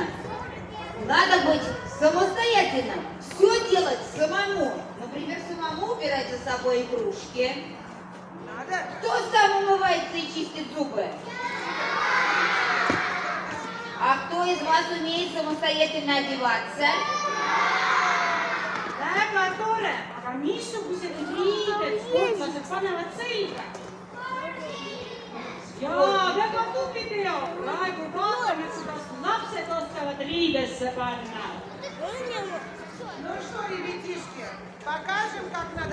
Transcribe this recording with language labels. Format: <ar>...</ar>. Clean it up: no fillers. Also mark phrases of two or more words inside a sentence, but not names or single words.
<ru>Надо быть самостоятельным, все делать самому. Например, самому убирать за собой игрушки. Кто сам умывается и чистит зубы? А кто из вас умеет самостоятельно одеваться?</ru> <et>Väga tore, aga missugused riided sportlased panevad selga? Jaa, väga tubli Teo. Praegu vaatame, kuidas lapsed oskavad riidesse panna.</et> <ru>Ну что, ребятишки, покажем, как</ru>